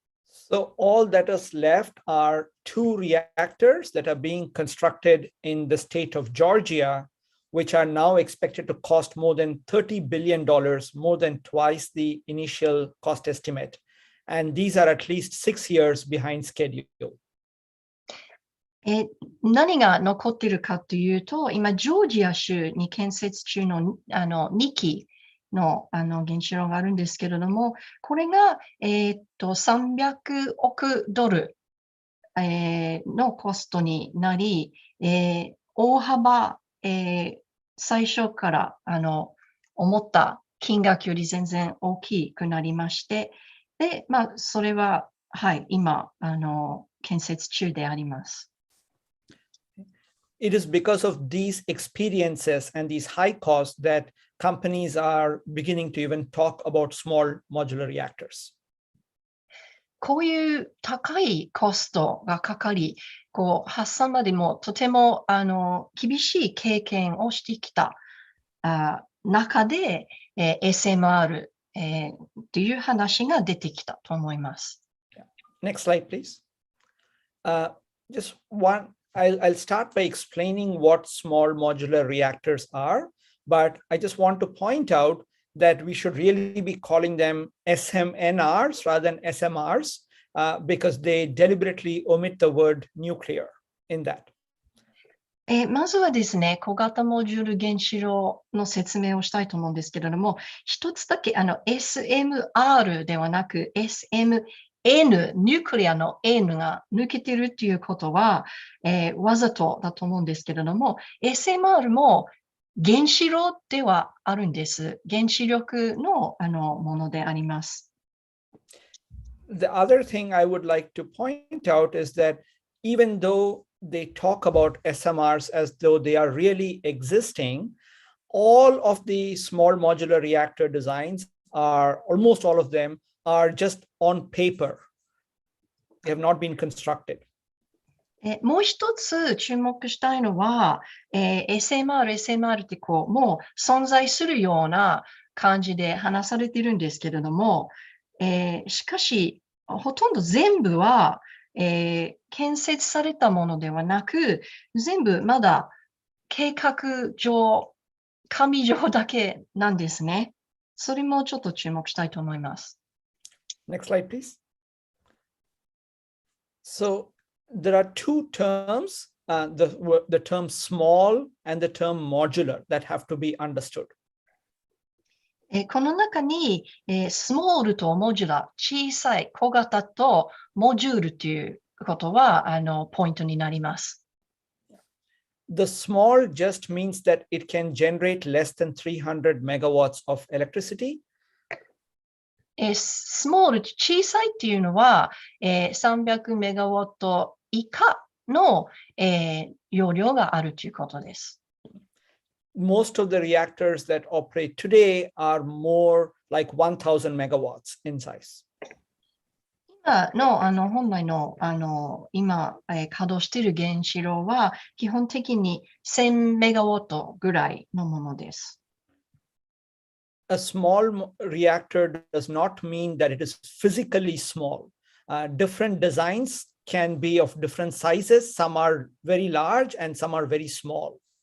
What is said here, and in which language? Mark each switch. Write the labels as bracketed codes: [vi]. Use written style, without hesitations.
[en] So all that is left are 2 reactors that are being constructed in the state of Georgia, which are now expected to cost more than $30 billion, more than twice the initial cost estimate. And these are at least 6 years behind schedule. [ja] 何が残っているかというと、今、ジョージア州に建設中の2機の原子炉があるんですけれども、これが、300億ドル、のコストになり、大幅、最初から思った金額より全然大きくなりまして、で、それは、はい、今、建設中であります。 [en] It is because of these experiences and these high costs that companies are beginning to even talk about small modular reactors. [ja] こういう高いコストがかかり、発散までもとても厳しい経験をしてきた中で、SMR、という話が出てきたと思います。 [en] Next slide, please. Just one, I'll start by explaining what small modular reactors are, but I just want to point out that we should really be calling them SMNRs rather than SMRs because they deliberately omit the word nuclear in that. [ja] まずはですね、小型モジュール原子炉の説明をしたいと思うんですけれども、一つだけSMR ではなく SMN、ニュークリアの N が抜けてるっていうことは、わざとだと思うんですけれども、SMR も原子炉ではあるんです。原子力のものであります。 [en] The other thing I would like to point out is that even though they talk about SMRs as though they are really existing, all of the small modular reactor designs are, almost all of them, are just on paper. They have not been constructed. [ja] もう一つ注目したいのは、SMR ってもう存在するような感じで話されているんですけれども、しかし、ほとんど全部は、建設されたものではなく、全部まだ計画上、紙上だけなんですね。それもちょっと注目したいと思います。 [en] Next slide, please. So there are two terms, the term small and the term modular that have to be understood. [ja] この中に、スモールとモジュラ、小さい、小型とモジュールということはポイントになります。 [en] The small just means that it can generate less than 300 megawatts of electricity. [ja] スモール、小さいっていうのは、300メガワット以下の、容量があるということです。 [en] Most of the reactors that operate today are more like 1000 megawatts in size. [ja] 今の本来の今、稼働している原子炉は基本的に1000メガワットぐらいのものです。 [en] A small reactor does not mean that it is physically small. Different designs can be of different sizes. Some are very large and some are very small.